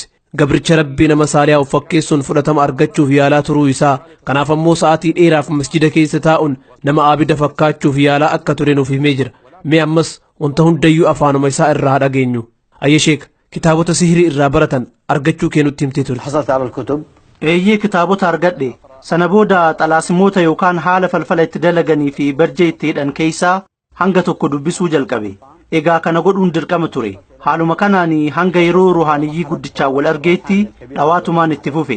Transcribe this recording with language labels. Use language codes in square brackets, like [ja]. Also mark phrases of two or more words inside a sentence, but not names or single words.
[om] Gabricha rabbii nama saaliyaa of fakkeessuun fudhatama argachuuf yaalaa turuu isaa kanaaf ammoo sa'aatii dheeraaf masjida keessa taa'uun nama aabida fakkaachuuf yaalaa akka ture nuuf himee jira. Mee ammas wanta hundayyuu afaanuma isaa irraa haa dhageenyu. Ayya Sheek kitaabota sihirii irraa baratan argachuu kee nutti himtee ture. [ar] حصلت على الكتب [om] eeyyee kitaabota argadhe sana booda xalaasimoota yookaan haala falfala itti dalaganii fi barjee itti hidhan keessaa hanga tokko dubbisuu jalqabe. Egaa kana godhuun dirqama ture. Haaluma kanaan hanga yeroo ruhaaniyyii guddichaan wal argeetti dhawaatumaan itti fufe.